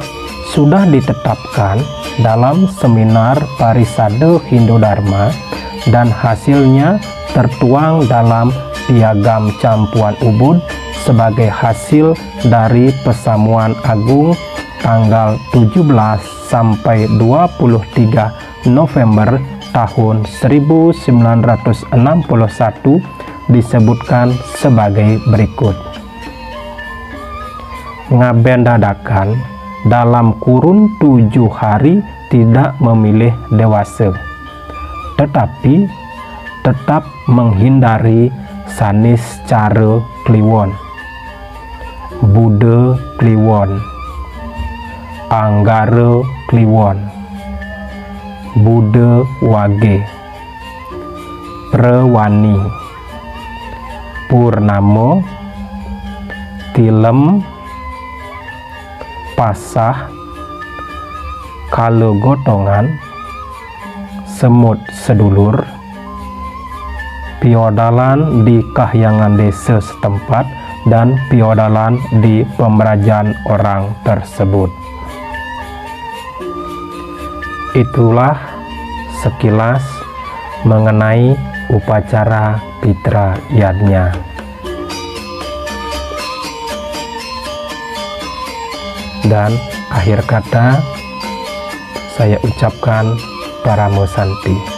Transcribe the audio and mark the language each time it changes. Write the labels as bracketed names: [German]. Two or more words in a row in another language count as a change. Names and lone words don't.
[Indonesian] sudah ditetapkan dalam seminar Parisade Hindu Dharma dan hasilnya tertuang dalam Piagam Campuan Ubud sebagai hasil dari Pesamuan Agung tanggal 17 sampai 23 November tahun 1961 disebutkan sebagai berikut. Ngaben dadakan dalam kurun 7 hari tidak memilih dewasa, tetapi tetap menghindari sanis cara kliwon, bude kliwon, anggara kliwon, bude wage, prewani, purnamo, tilem, pasah, kalo gotongan, semut sedulur, piodalan di kahyangan desa setempat, dan piodalan di pemerajan orang tersebut. Itulah sekilas mengenai upacara Pitra Yadnya. Dan akhir kata saya ucapkan [Sanskrit] Paramo Santi.